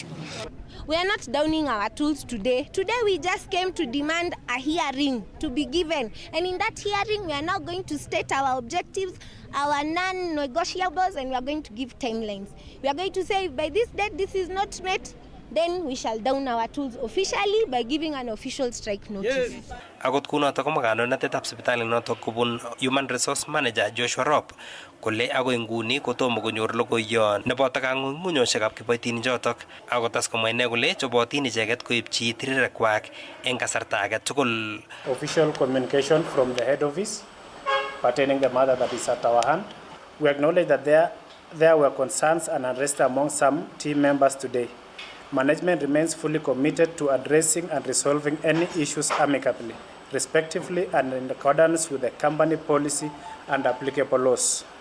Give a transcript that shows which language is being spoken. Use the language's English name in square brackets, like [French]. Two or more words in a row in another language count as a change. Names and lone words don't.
[English] We are not downing our tools today. Today we just came to demand a hearing to be given. And in that hearing, we are now going to state our objectives, our non-negotiables, and we are going to give timelines. We are going to say, by this date, this is not met, then we shall down our tools officially by giving an official strike notice. Yes. [Kalenjin] Akot kunotok ko kandoinatetab sipitali notok kubun [English] Human Resource Manager [Kalenjin] Joshua Rop kole agoi nguni kotomo konyor logoiyon neboto kang'ung'unyoshekab kiboitinik chotok akot as komwa ine kole chobotin icheket koipchi tirirekwak eng kasarta age tugul. [English] Official communication from the head office pertaining the matter that is at our hand. We acknowledge that there were concerns and unrest among some team members today. Management remains fully committed to addressing and resolving any issues amicably, respectively, and in accordance with the company policy and applicable laws.